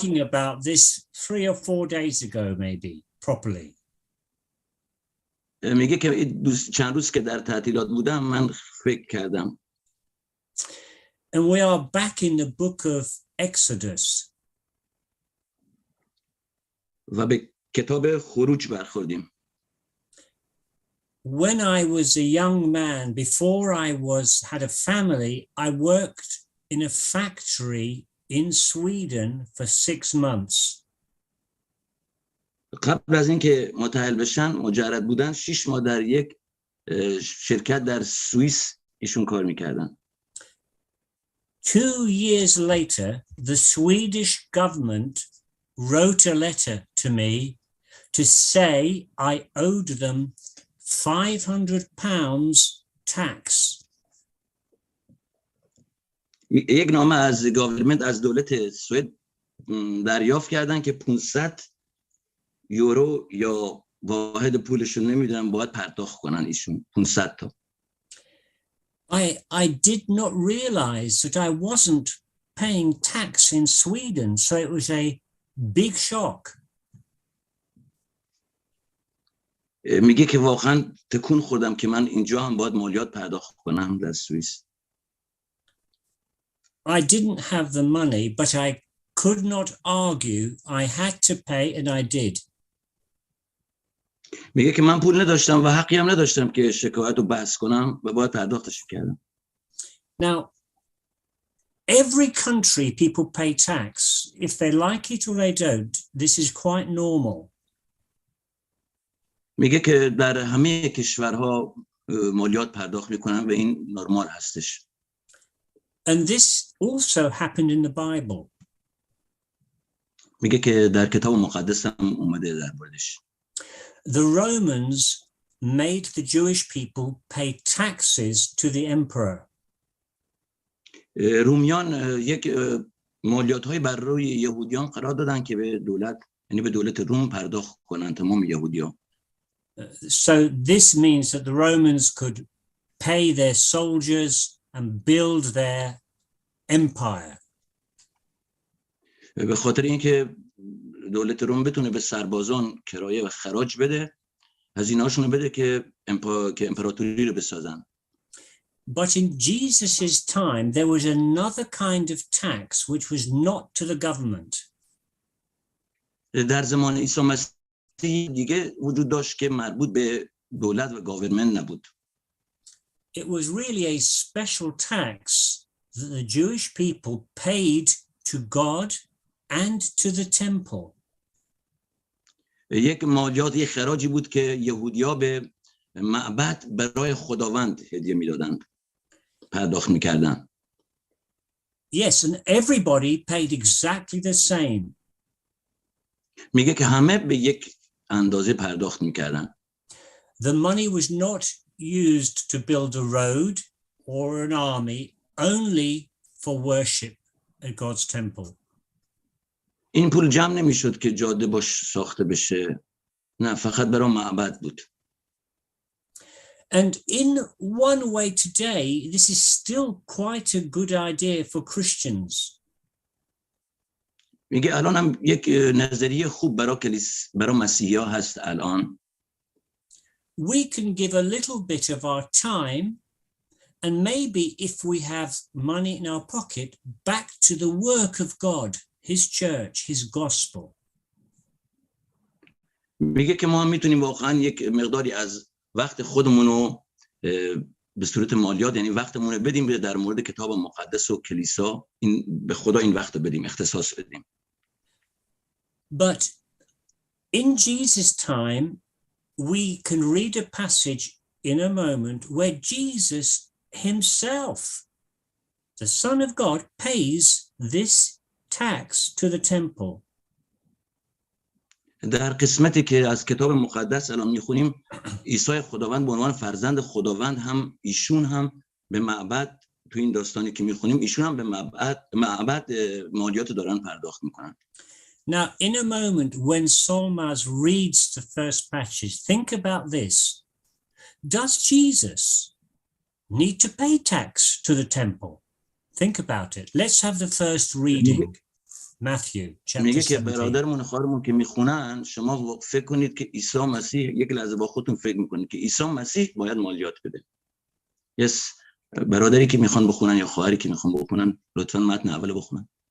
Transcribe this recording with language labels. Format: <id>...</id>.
<en>thinking about this 3 or 4 days ago, maybe properly.</en> <fa>میگه که چند روز که در تعطیلات بودم من فکر کردم.</fa> <en>And we are back in the book of Exodus.</en> <fa>و به کتاب خروج برخوردیم.</fa> <en>When I was a young man, before I had a family, I worked in a factory in Sweden for 6 months.</en> <fa>قبل از اینکه متأهل بشن مجرد بودن 6 ماه در یک شرکت در سوئیس ایشون کار میکردن.</fa> <en>2 years later, the Swedish government wrote a letter to me to say I owed them £500 tax.</en> <fa>یک نامه از گاورمنت از دولت سوئد دریافت کردن که 500 یورو یا واحد پولشون نمیدونم باید پرداخت کنن ایشون 500 تا.</fa> <en>I did not realize that I wasn't paying tax in Sweden, so it was a big shock.</en> <fa>میگه که واقعا تکون خوردم که من اینجا هم باید مالیات پرداخت کنم در سوئیس.</fa> <en>I didn't have the money, but I could not argue. I had to pay and I did.</en> <fa>میگه که من پول نداشتم و حقی هم نداشتم که شکایت رو بحث کنم و باید پرداختش کردم.</fa> <en>Now, every country people pay tax. If they like it or they don't, this is quite normal.</en> <fa>میگه که در همه کشورها مالیات پرداخت میکنن و این نرمال هستش.</fa> <en>And this also happened in the Bible.</en> <fa>میگه که در کتاب مقدس هم اومده در موردش.</fa> <en>The Romans made the Jewish people pay taxes to the emperor.</en> <fa>رومیان یک مالیات‌های بر روی یهودیان قرار دادن که به دولت یعنی به دولت روم پرداخت کنن تمام یهودیان.</fa> <en>So this means that the Romans could pay their soldiers and build their empire.</en> <fa>به خاطر اینکه دولت روم بتونه به سربازان کرایه و خراج بده، هزینه‌هاشون بده که امپراتوری رو بسازن.</fa> <en>But in Jesus's time there was another kind of tax which was not to the government.</en> <fa>در زمان عیسی مسیح دیگه وجود داشت که مربوط به دولت و گاورمنت نبود.</fa> <en>It was really a special tax that the Jewish people paid to God and to the temple.</en> <fa>یک مالیات یک خراجی بود که یهودی‌ها به معبد برای خداوند هدیه میدادند، پرداخت میکردند.</fa> <en>Yes, and everybody paid exactly the same.</en> <fa>میگه که همه به یک اندازه پرداخت میکردن.</fa> <en>The money was not used to build a road or an army, only for worship at God's temple.</en> <fa>این پول جمع نمیشد که جاده باش ساخته بشه، نه فقط برای معبد بود.</fa> <en>And in one way today, this is still quite a good idea for Christians.</en> <fa>میگه الان هم یک نظریه خوب برای مسیحی‌ها هست الان.</fa> <en>We can give a little bit of our time and maybe if we have money in our pocket, back to the work of God, his church, his gospel.</en> <fa>میگه که ما میتونیم واقعا یک مقداری از وقت خودمون رو به صورت مالیات یعنی وقتمون رو بدیم در مورد کتاب مقدس و کلیسا، به خدا این وقت رو بدیم، اختصاص بدیم.</fa> <en>But in Jesus' time, we can read a passage in a moment where Jesus himself, the Son of God, pays this tax to the temple.</en> <fa>در قسمتی که از کتاب مقدس الان میخونیم عیسی خداوند به عنوان فرزند خداوند هم ایشون هم به معبد، تو این داستانی که میخونیم ایشون هم به معبد مالیات دارن پرداخت میکنن.</fa> <en>Now, in a moment when Solmaz reads the first passage, think about this. Does Jesus need to pay tax to the temple? Think about it. Let's have the first reading. Matthew chapter</en> <fa>میگه که</fa> <en>17.</en> <fa>برادرمون خواهرمون که میخونن شما فکر کنید که عیسی مسیح، یک لحظه با خودتون فکر میکنید که عیسی مسیح باید مالیات بده. یس برادری که میخوان بخونن یا خواهری که میخوان بخونن لطفا متن اول بخونن.</fa>